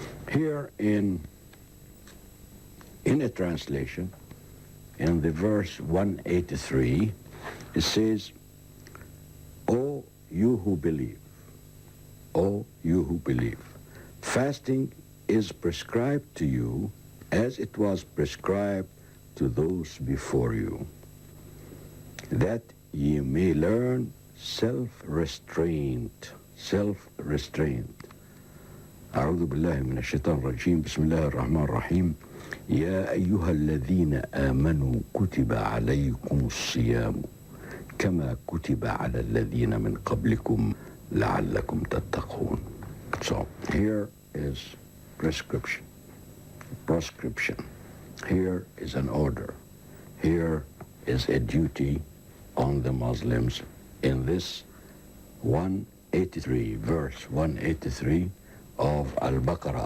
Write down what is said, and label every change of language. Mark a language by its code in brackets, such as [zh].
[en] Here in a translation, in the verse 183, it says, O you who believe, O you who believe, fasting is prescribed to you as it was prescribed to those before you, that ye may learn self-restraint. Self-restraint. [ar] أعوذ بالله من الشيطان الرجيم. بسم الله الرحمن الرحيم. يا أيها الذين آمنوا كتب عليكم الصيام كما كتب على الذين من قبلكم لعلكم تتقون. [en] So here is prescription. Proscription. Here is an order. Here is a duty on the Muslims in this 183, verse 183 of Al-Baqarah.